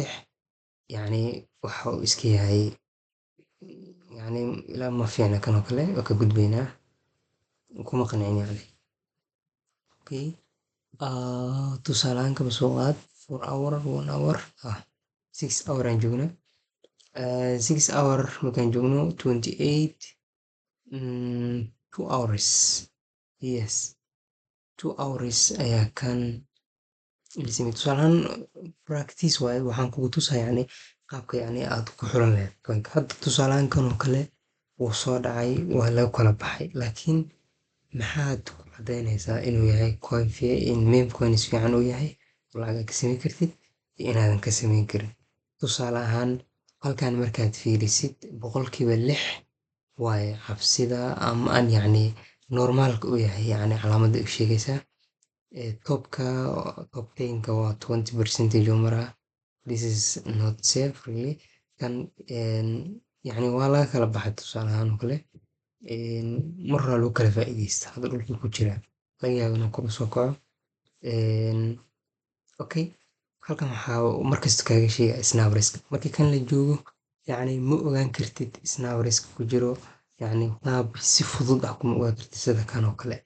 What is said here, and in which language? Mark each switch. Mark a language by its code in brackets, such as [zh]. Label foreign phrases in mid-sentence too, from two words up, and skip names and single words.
[so] Yacni waxa uu iska yahay yacni ilaa ma fiicna kan oo kale waa ka gudbaynaa. Kuma qancin yacni. Okay, tusaale ahaan kaba soo qaad 4 hour, 1 hour, 6 hour aan joogno. 6 hour markaan joogno 28, 2 hours. Yes, 2 hours ayaa kan lisimid. Tusaale ahaan practice waaye. Waxaan kugu tusaa yacni qaabka yacni aad ku xulan lahayd coinka. Hadda tusaale ahaan kan oo kale wuu soo dhacay, waa laga kala baxay. Laakiin maxaad ku cadaynaysaa inuu yahay coin [en] in meme coins [so] fiican uu yahay oo lacag ka samayn kartid iyo inaadan ka samayn karin? Tusaale ahaan halkan markaad fiirisid 6% waaye cabsida ama aan yacni normaalka u yahay, yacni calaamadda u sheegaysaa. Top 10-ka waa 20% oo maraa. [en] This is not safe really. [so] Kan yacni waa laga kala baxay tusaale ahaan oo kale. Mar horaa lagu kala faa'iideysta hadda dhulka ku jira laga yaabo inuu kor u soo kaco. Okay, halkan waxaa markasta kaaga sheegaya [en] snap risk [so] markii kan la joogo, yacni ma ogaan kartid [en] snap risk [so] ku jiro, yacni qaab si fudud ah kuma ogaan kartid sida kan oo kale.